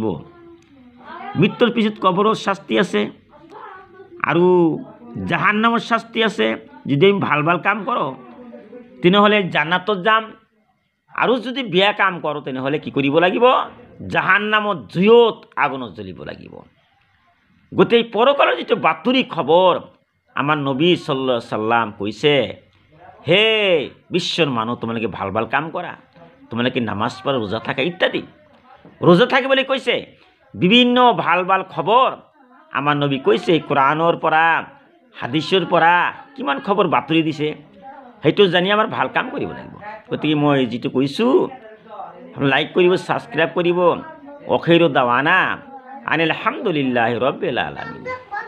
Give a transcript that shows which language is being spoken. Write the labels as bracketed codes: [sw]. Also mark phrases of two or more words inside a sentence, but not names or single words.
[as] মৃত্যুৰ পিছত কবৰৰ শাস্তি আছে আৰু জাহান্নামৰ শাস্তি আছে। যদি আমি ভাল ভাল কাম কৰোঁ তেনেহ'লে জান্নাতত যাম, আৰু যদি বেয়া কাম কৰোঁ তেনেহ'লে কি কৰিব লাগিব, জাহান্নামত জুইত আগুনত জ্বলিব লাগিব। গোটেই পৰকালৰ যিটো বাতৰি খবৰ আমাৰ নবী [ar] صلى الله عليه سلم [as] কৈছে, হে বিশ্বৰ মানুহ, তোমালোকে ভাল ভাল কাম কৰা, তোমালোকে নামাজ পঢ়া, ৰোজা থাকা ইত্যাদি। ৰোজা থাকিবলৈ কৈছে, বিভিন্ন ভাল ভাল খবৰ আমাৰ নবী কৈছে। কোৰাণৰ পৰা, হাদিছৰ পৰা কিমান খবৰ বাতৰি দিছে, সেইটো জানি আমাৰ ভাল কাম কৰিব লাগিব। গতিকে মই যিটো কৈছোঁ, লাইক কৰিব, ছাবস্ক্ৰাইব কৰিব। [ar] آخر دعوانا أن الحمد لله رب العالمين.